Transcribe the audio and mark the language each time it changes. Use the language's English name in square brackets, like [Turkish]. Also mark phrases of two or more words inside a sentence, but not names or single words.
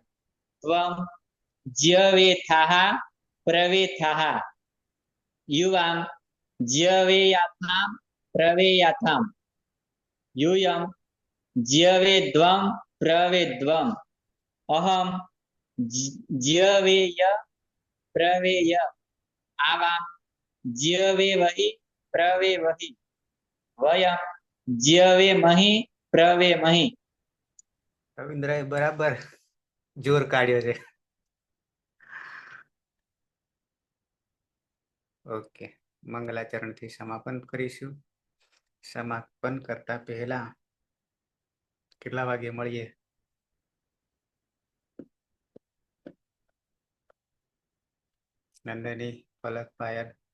[Sanskrit] त्वं ज्यवेथाः प्रवेथाः युवां ज्यवेयातां प्रवेयातां यूयं ज्यवेद्वं प्रवेद्वम् अहं ज्यवेय प्रवेय आवां ज्यवेमहि प्रवेमहि वयं ज्यवेमहि प्रवेमहि [Gujarati] રવિન્દ્ર એ બરાબર જોર કાઢ્યો છે ઓકે મંગલાચરણ થી સમાપન કરીશું સમાપન કરતા પહેલા કેટલા વાગે મળીએ નંદની પલક પાયલ